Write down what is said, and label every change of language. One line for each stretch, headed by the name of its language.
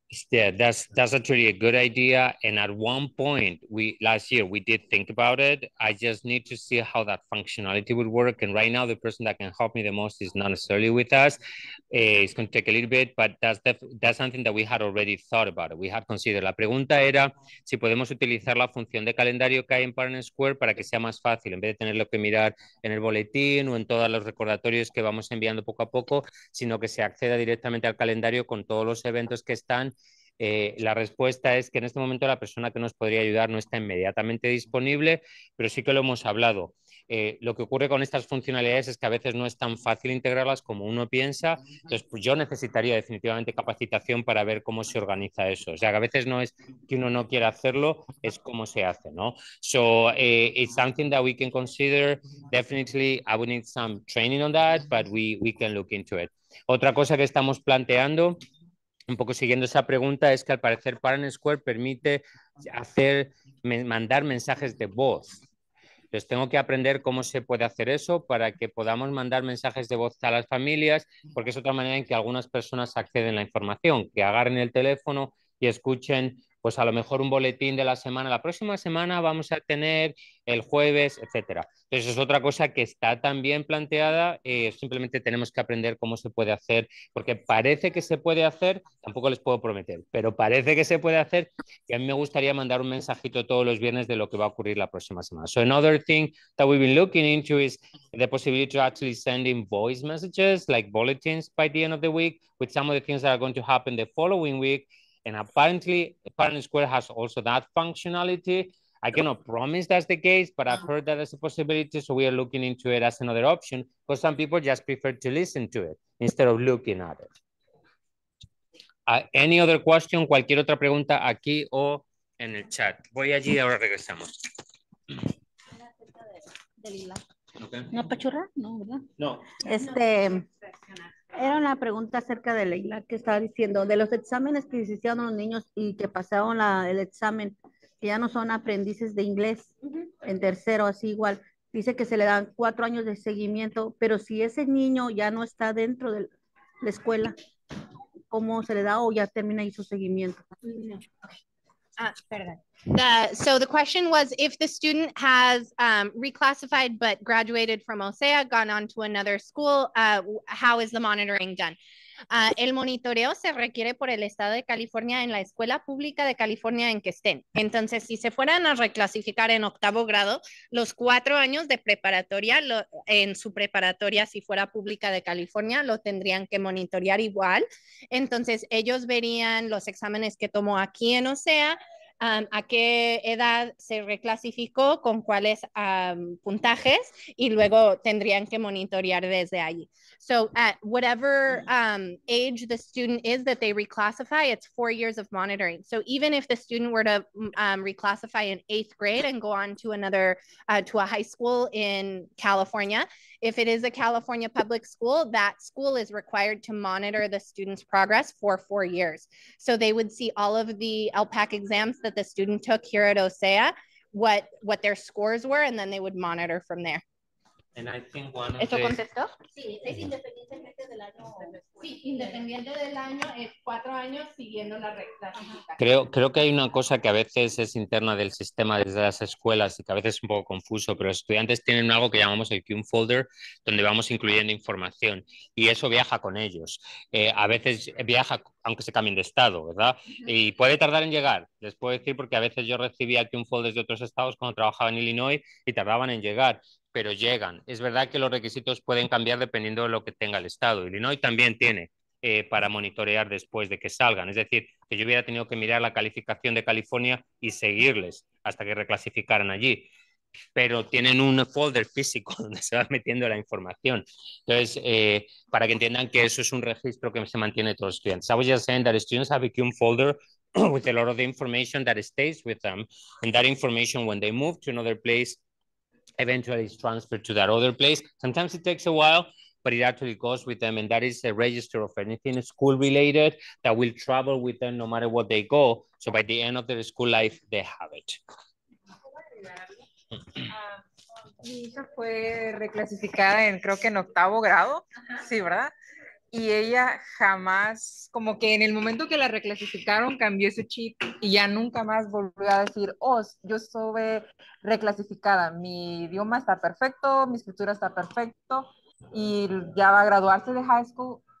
English: Yeah, that's actually a good idea. And at one point, last year we did think about it. I just need to see how that functionality would work. And right now, the person that can help me the most is not necessarily with us. It's going to take a little bit, but that's something that we had already thought about it. We had considered.
Spanish: La pregunta era si podemos utilizar la función de calendario que hay en Parent Square para que sea más fácil, en vez de tenerlo que mirar en el boletín o en todos los recordatorios que vamos enviando poco a poco, sino que se acceda directamente al calendario con todos los eventos que están La respuesta es que en este momento la persona que nos podría ayudar no está inmediatamente disponible, pero sí que lo hemos hablado. Lo que ocurre con estas funcionalidades es que a veces no es tan fácil integrarlas como uno piensa, entonces pues yo necesitaría definitivamente capacitación para ver cómo se organiza eso. O sea, que a veces no es que uno no quiera hacerlo, es cómo se hace, ¿no?
English: So it's something that we can consider. Definitely, I would need some training on that, but we can look into it.
Spanish: Otra cosa que estamos planteando, un poco siguiendo esa pregunta, es que al parecer Parent Square permite mandar mensajes de voz. Entonces tengo que aprender cómo se puede hacer eso para que podamos mandar mensajes de voz a las familias, porque es otra manera en que algunas personas acceden a la información, que agarren el teléfono y escuchen, pues a lo mejor un boletín de la semana. La próxima semana vamos a tener el jueves, etcétera. Entonces es otra cosa que está también planteada, simplemente tenemos que aprender cómo se puede hacer, porque parece que se puede hacer, tampoco les puedo prometer, pero parece que se puede hacer, y a mí me gustaría mandar un mensajito todos los viernes de lo que va a ocurrir la próxima semana.
English: So another thing that we've been looking into is the possibility to actually send in voice messages, like bulletins by the end of the week, with some of the things that are going to happen the following week. And apparently, Parent Square has also that functionality. I cannot promise that's the case, but I've heard that as a possibility, so we are looking into it as another option, because some people just prefer to listen to it instead of looking at it. Any other question?
Spanish: Cualquier otra pregunta aquí o en el chat. Voy allí y ahora regresamos. Okay. ¿No apachurrar? No, ¿verdad? No. Era una pregunta acerca de Leila que estaba diciendo, de los exámenes que se hicieron a los niños y que pasaron el examen, que ya no son aprendices de inglés en tercero, así igual. Dice que se le dan 4 años de seguimiento, pero si ese niño ya no está dentro de la escuela, ¿cómo se le da o ya termina ahí su seguimiento? Perdón.
English: So the question was, if the student has reclassified but graduated from OSEA, gone on to another school, how is the monitoring done?
Spanish: El monitoreo se requiere por el estado de California en la escuela pública de California en que estén. Entonces, si se fueran a reclasificar en 8º grado, los 4 años de preparatoria, en su preparatoria, si fuera pública de California, lo tendrían que monitorear igual. Entonces, ellos verían los exámenes que tomó aquí en OSEA, a qué edad se reclasificó, con cuáles puntajes, y luego tendrían que monitorear desde allí.
English: So at whatever age the student is that they reclassify, it's 4 years of monitoring. So even if the student were to reclassify in 8th grade and go on to another, to a high school in California, if it is a California public school, that school is required to monitor the student's progress for 4 years. So they would see all of the LPAC exams that the student took here at OSEA, what their scores were, and then they would monitor from there. And I think one of
Spanish: ¿Eso
English: the...
Spanish: contestó? Sí, es independientemente del año. Sí, independiente del año, es 4 años siguiendo la reclasificación. Creo que hay una cosa que a veces es interna del sistema desde las escuelas y que a veces es un poco confuso, pero los estudiantes tienen algo que llamamos el Q Folder, donde vamos incluyendo información y eso viaja con ellos. A veces viaja aunque se cambien de estado, ¿verdad? Y puede tardar en llegar, les puedo decir, porque a veces yo recibía Q Folders de otros estados cuando trabajaba en Illinois y tardaban en llegar, pero llegan. Es verdad que los requisitos pueden cambiar dependiendo de lo que tenga el estado. Illinois también tiene para monitorear después de que salgan. Es decir, que yo hubiera tenido que mirar la calificación de California y seguirles hasta que reclasificaran allí. Pero tienen un folder físico donde se va metiendo la información. Entonces, para que entiendan que eso es un registro que se mantiene todos los estudiantes.
English: I was just saying that students have a Q folder with a lot of the information that stays with them, and that information, when they move to another place, eventually is transferred to that other place. Sometimes it takes a while, but it actually goes with them, and that is a register of anything school related that will travel with them no matter what they go. So by the end of their school life, they have it.
Spanish: Mi hija fue reclasificada creo que en 8º grado, sí, ¿verdad? Y ella jamás, como que en el momento que la reclasificaron, cambió ese chip y ya nunca más volvió a decir, oh, yo estuve reclasificada, mi idioma está perfecto, mi escritura está perfecto, y ya va a graduarse de high school.